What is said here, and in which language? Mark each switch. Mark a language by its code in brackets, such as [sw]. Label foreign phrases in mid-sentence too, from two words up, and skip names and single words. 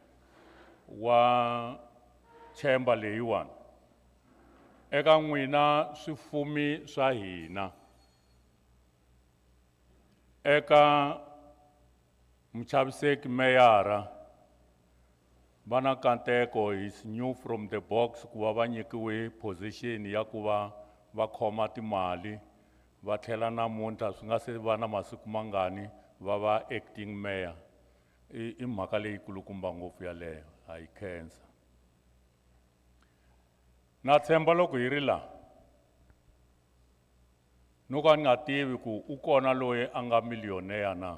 [ts] wa chamber leyiwani, eka n'wina swifumi swa hina, eka muchaviseki meyara, vana nkateko [en] is new from the box [ts] ku va va nyikiwe position ya ku va va khoma timali, va tlhela namuntlha swi nga se va na masiku mangani va va [en] acting mayor. [ts] I mhaka leyi kulukumba ngopfu yaleyo, ha yi khensa. Na tshemba loko hi ri laha no ka ni nga tivi ku u kona loyi a nga millionaire na.